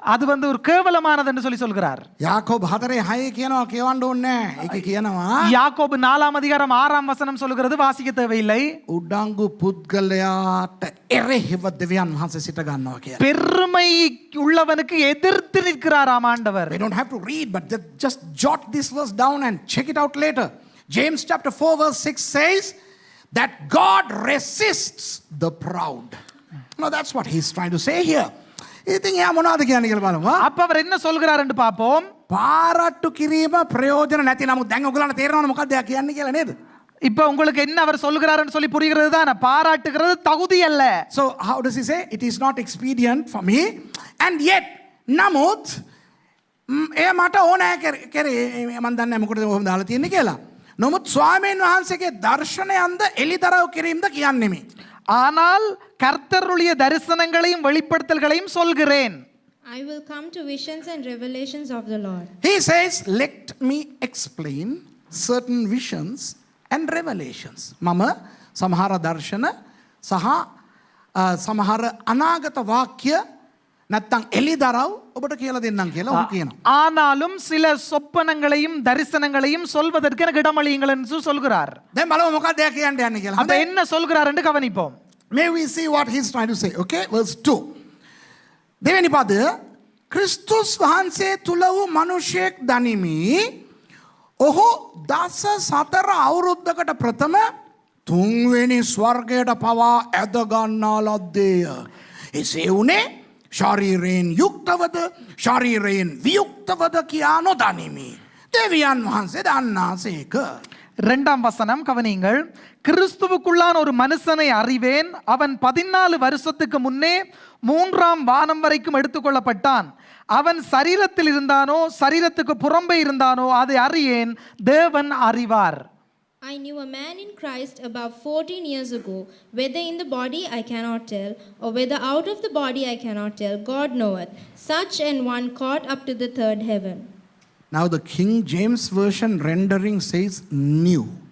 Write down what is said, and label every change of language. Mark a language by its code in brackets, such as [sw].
[ta] அது ஒரு கேவலமானது என்று சொல்லி சொல்கிறார். [si] යාකෝබ 4:6 කියනවා කියවන්න ඕනේ නැහැ. ඒක කියනවා [ta] யாக்கோபு 4 அதிகாரம் 6 வசனம் சொல்கிறது, வாசிக்க தேவையில்லை. [si] උඩඟු පුද්ගලයාට එරෙහිව දෙවියන් වහන්සේ සිට ගන්නවා කියලා. [ta] பெருமை உள்ளவனுக்கு எதிர்த்து நிற்கிறாராம் ஆண்டவர். [en] We don't have to read, but just jot this verse down and check it out later. James chapter 4 verse 6 says that God resists the proud. No, that's what he's trying to say here. [si] ඉතින් එයා මොනවද කියන්නේ කියලා බලමු. [ta] அப்ப அவர் என்ன சொல்கிறார் என்று பார்ப்போம். [si] පාරට්ටු කිරීම ප්‍රයෝජන නැති නමුත් දැන් ඔයගොල්ලන්ට තේරෙනවද මොකක්ද එයා කියන්නේ කියලා නේද? [ta] இப்ப உங்களுக்கு என்ன அவர் சொல்கிறாருன்னு சொல்லி புரிகிறது தானே? பாராட்டுகிறது தகுதி அல்ல. [en] So how does he say it is not expedient for me, and yet [si] නමුත් එයා මට ඕනෑ කරේ මම දන්නේ මොකටද ඔහොම දාලා තියෙන්නේ කියලා. නමුත් ස්වාමීන් වහන්සේගේ දර්ශනයන්ද එලිදරව් කිරීමද කියන්නේ මේ. [ta] ஆனால் கர்த்தருடைய தரிசனங்களையும் வெளிப்படுத்தல்களையும் சொல்கிறேன். [en] I will come to visions and revelations of the Lord. He says, let me explain certain visions and revelations. [si] මම සමහර දර්ශන සහ සමහර අනාගත වාක්‍ය නැත්තම් එලිදරව් ඔබට කියලා දෙන්නම් කියලා ඔහු කියනවා. [ta] ஆனாலும் சில சொப்பனங்களையும் தரிசனங்களையும் சொல்வதற்கு எனக்கு இடமளியுங்கள் என்று சொல்கிறார். [si] දැන් බලමු මොකක්ද එයා කියන්න යන්නේ කියලා. [ta] அப்ப என்ன சொல்கிறார் என்று கவனிப்போம். [en] May we see what he's trying to say. Okay, verse 2. [si] දෙවෙනි පදය, ක්‍රිස්තුස් වහන්සේ තුල වූ මිනිසෙක් දනිමි. ඔහු 14 අවුරුද්දකට ප්‍රථම තුන්වෙනි ස්වර්ගයට පවා ඇද ගන්නා ලද්දේය. එසේ වුණේ ශරීරයෙන් යුක්තවද ශරීරයෙන් වියුක්තවද කියා නොදනිමි. දෙවියන් වහන්සේ දන්නාසේක. [ta] 2ஆம் வசனம் கவனியுங்கள். கிறிஸ்துவுக்குள்ளான ஒரு மனுஷனை அறிவேன், அவன் 14 வருஷத்துக்கு முன்னே 3ஆம் வானம் வரைக்கும் எடுத்துக்கொள்ளப்பட்டான். அவன் சரீரத்தில் இருந்தானோ சரீரத்துக்கு புறம்பே இருந்தானோ அதை அறியேன், தேவன் அறிவார். [en] I knew a man in Christ about 14 years ago, whether in the body I cannot tell, or whether out of the body I cannot tell, God knoweth. Such an one caught up to the third heaven. Now the King James Version rendering says new.